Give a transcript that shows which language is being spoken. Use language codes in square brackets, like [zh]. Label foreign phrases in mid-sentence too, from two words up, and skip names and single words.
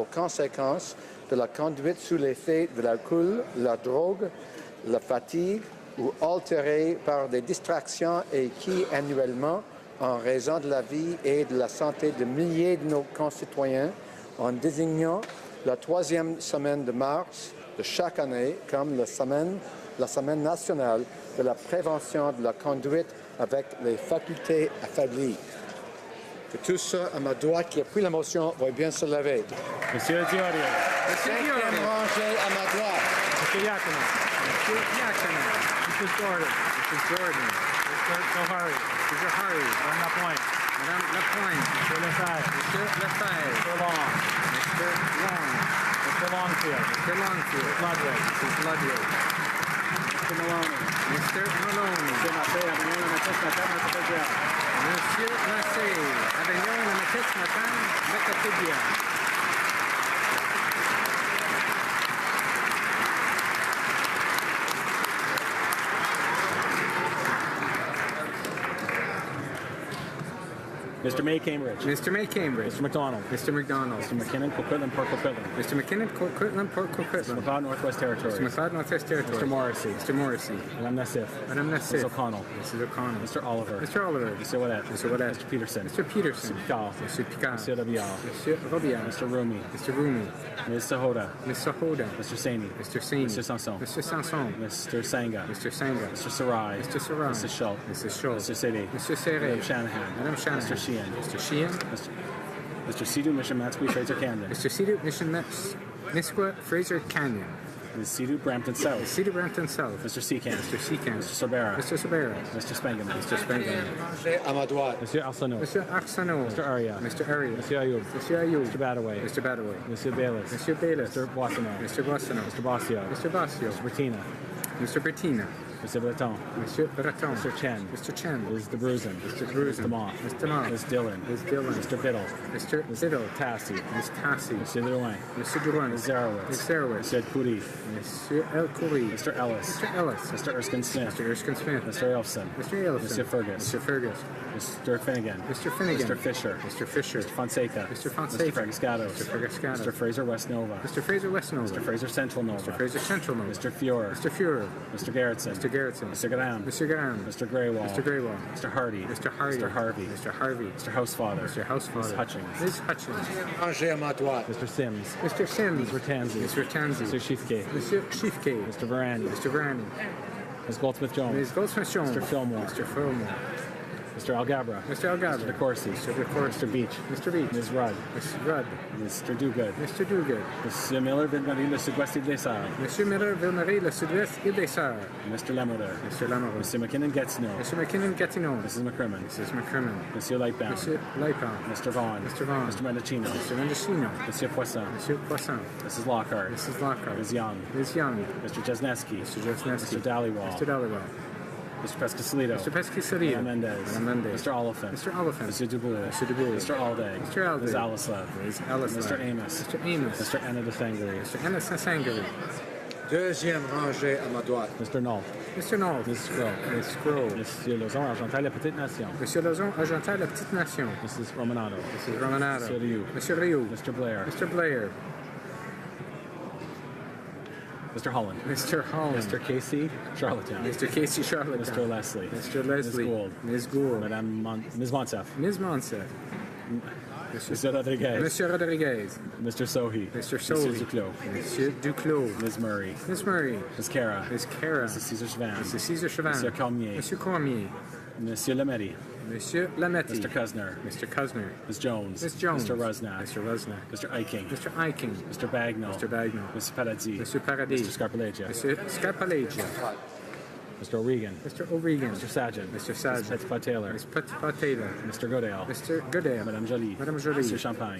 [fr] conséquences de la conduite sous l'effet de l'alcool, la drogue, la fatigue ou altérée par des distractions et qui, annuellement, en raison de la vie et de la santé de milliers de nos concitoyens, en désignant la troisième semaine de mars de chaque année comme la semaine nationale de la prévention de la conduite avec les facultés affaiblies. Que tout ça à ma droite qui a pris la motion va bien se lever. Monsieur Diorio. Cinquième rangée à ma droite. [en] Monsieur Yakima. Monsieur Yakima. Mr. Jordan. Mr. Jordan. Mr. Johari. Mr. Hari. [fr] Madame Lapointe. Madame Lapointe. [en] Mr. Lefebvre. Mr. Lefebvre. Mr. Long. Mr. Long. Mr. Longfield. Mr. Longfield. Mr. Ludwig. Mrs. Ludwig. Mr. Maloney. Mr. Maloney. Mr. Massé. [fr] Avignon, la Matisse, Matane, Matapédia. Monsieur Massé. Avignon, la Matisse, Matane, Matapédia. [en] Mr. May Cambridge. Mr. May Cambridge. Mr. McDonald. Mr. McDonald. Mr. McKinnon, Coquitlam, Port Coquitlam. Mr. McKinnon, Coquitlam, Port Coquitlam. Mr. McLeod, Northwest Territories. Mr. McLeod, Northwest Territories. Mr. Morrissey. Mr. Morrissey. Madame Nassif. Madame Nassif. Mrs. O'Connell. Mrs. O'Connell. Mr. Oliver. Mr. Oliver. Mr. Ouellette. Mr. Ouellette. Mr. Peterson. Mr. Peterson. Mr. Picard. Mr. Picard. Mr. Robial. Mr. Robial. Mr. Rumi. Mr. Rumi. Ms. Sahoda. Ms. Sahoda. Mr. Saini. Mr. Saini. Mr. Sanson. Mr. Sanson. Mr. Sanga. Mr. Sanga. Mr. Sarai. Mr. Sarai. Mrs. Schultz. Mrs. Schultz. Mr. City. Mr. Serre. Madame Shanahan. Madame Shanahan. Mr. Sheehan. Mr. Sheehan. Mr. Sidhu, Mission Matsqui, Fraser Camden. Mr. Sidhu, Mission Nisqua, Fraser Canyon. Ms. Sidhu, Brampton South. Sidhu, Brampton South. Mr. Seacamp. Mr. Seacamp. Mr. Sorbera. Mr. Sorbera. Mr. Spangam. Mr. Spangam. [fr] Rangée à ma droite. Monsieur Arsenault. [en] Mr. Arsenault. Mr. Aria. Mr. Aria. [fr] Monsieur Ayoub. [en] Mr. Ayoub. Mr. Badaway. Mr. Badaway. [fr] Monsieur Bayless. Monsieur Bayless. [en] Mr. Boissonneau. Mr. Boissonneau. Mr. Bossio. Mr. Bossio. Mr. Bertina. Mr. Bertina. Mr. Breton. [fr] Monsieur Breton. [en] Mr. Chen. Mr. Chen. Ms. DeBruzen. Mr. Bruzen. Mr. Moss. Mr. Moss. Ms. Dillon. Ms. Dillon. Mr. Biddle. Mr. Biddle. Tassie. Ms. Tassie. [fr] Monsieur Drouin. [en] Mr. Drouin. Ms. Zarowitz. Ms. Zarowitz. [fr] Monsieur Coury. Monsieur El Khoury. [en] Mr. Ellis. Mr. Ellis. Mr. Erskine Smith. Mr. Erskine Smith. Mr. Elfson. Mr. Elson. Mr. Fergus. Mr. Fergus. Mr. Finnegan. Mr. Finnegan. Mr. Fisher. Mr. Fisher. Mr. Fonseca. Mr. Fonseca. Mr. Fragaskatos. Mr. Fragaskatos. Mr. Fraser West Nova. Mr. Fraser West Nova. Mr. Fraser Central Nova. Mr. Fraser Central Nova. Mr. Fuhrer. Mr. Fuhrer. Mr. Garrettson. Mr. Garrettson. Mr. Graham. Mr. Graham. Mr. Greywall. Mr. Greywall. Mr. Hardy. Mr. Hardy. Mr. Harvey. Mr. Harvey. Mr. Housefather. Mr. Housefather. Ms. Hutchins. Ms. Hutchins. [fr] Rangée à ma droite. [en] Mr. Sims. Mr. Sims. Mr. Tansey. Mr. Tansey. Mr. Schiefke. Mr. Schiefke. Mr. Varani. Mr. Varani. Ms. Goldsmith-Jones. Ms. Goldsmith-Jones. Mr. Fillmore. Mr. Fillmore. Mr. Algabra. Mr. Algabra. Mr. DeCourcy. Mr. DeCourcy. Mr. Beach. Mr. Beach. Ms. Rudd. Mr. Rudd. Mr. Dogood. Mr. Dogood. [fr] Monsieur Miller, Ville-Marie, le Sud-Ouest et Dessert. Monsieur Miller, Ville-Marie, le Sud-Ouest et des Sœurs. [en] Mr. Lamoureux. Mr. Lamoureux. [fr] Monsieur McKinnon Gatineau. Monsieur McKinnon Gatineau. [en] Mrs. McCrimmon. Mrs. McCrimmon. [fr] Monsieur Lightbound. Monsieur Lightbound. [en] Mr. Vaughn. Mr. Vaughn. Mr. Mendocino. Mr. Mendocino. [fr] Monsieur Poisson. Monsieur Poisson. [en] Mrs. Lockhart. Mrs. Lockhart. Ms. Young. Ms. Young. Mr. Jesneski. Mr. Jesneski. Mr. Dhaliwal. Mr. Dhaliwal. Mr. Pescasolido. Mr. Pescasolido. [fr] Madame Mendez. Madame Mendez. [en] Mr. Oliphant. Mr. Oliphant. [fr] Monsieur Dubois. [en] Mr. Dubois. Mr. Alday. Mr. Alday. Ms. Alislev. Ms. Alislev. Mr. Amos. Mr. Amos. Mr. Anna de Sangari. Mr. Anna Sangari. [fr] Deuxième rangée à ma droite. [en] Mr. Knoll. Mr. Knoll. Ms. Scroll. Ms. Scroll. [fr] Monsieur Lozon, Argental, la Petite Nation. Monsieur Lozon, Argental, la Petite Nation. [en] Mrs. Romanado. Mrs. Romanado. [fr] Monsieur Rioux. Monsieur Rioux. [en] Mr. Blair. Mr. Blair. Mr. Holland. Mr. Holland. Mr. Casey, Charlottetown. Mr. Casey Charlotte. Mr. Leslie. Mr. Leslie. Ms. Gould. Ms. Gould. Ms. Monsef. Ms. Monsef. Mr. Rodriguez. [fr] Monsieur Rodriguez. [en] Mr. Sohi. Mr. Sohi. Mr. Duclos. [fr] Monsieur Duclos. [en] Ms. Murray. Ms. Murray. Ms. Cara. Ms. Cara. Mrs. Caesar Chavan. Mr. Caesar Chavan. [fr] Monsieur Cormier. Monsieur Cormier. Monsieur Lametti. Monsieur Lametti. [en] Mr. Kuzner. Mr. Kuzner. Ms. Jones. Ms. Jones. Mr. Rusnak. Mr. Rusnak. Mr. Eiking. Mr. Eiking. Mr. Bagnall. Mr. Bagnall. Mr. Paradis. Mr. Paradis. Mr. Scarpalegia. Mr. Scarpalegia. Mr. O'Regan. Mr. O'Regan. Mr. Sargent. Mr. Sargent. Ms. Petitpas Taylor. Ms. Petitpas Taylor. Mr. Goodale. Mr. Goodale. [fr] Madame Jolie. Madame Jolie. [en] Mr. Champagne.